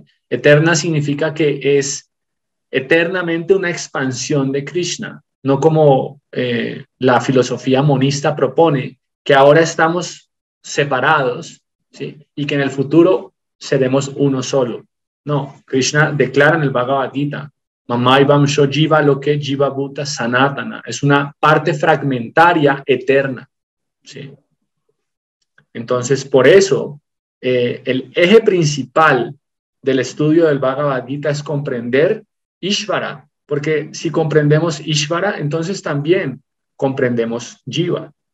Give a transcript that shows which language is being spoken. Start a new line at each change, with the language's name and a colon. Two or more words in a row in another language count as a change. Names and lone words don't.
Spanish: Eterna significa que es eternamente una expansión de Krishna, no como la filosofía monista propone, que ahora estamos separados, ¿sí? Y que en el futuro seremos uno solo. No, Krishna declara en el Bhagavad Gita,
Sanskrit: Mamai Vamsho Jiva Loke Jiva Bhuta Sanatana.
Spanish: Es una parte fragmentaria eterna. ¿Sí? Entonces, por eso, el eje principal del estudio del Bhagavad Gita es comprender Ishvara, porque si comprendemos Ishvara, entonces también comprendemos Jiva.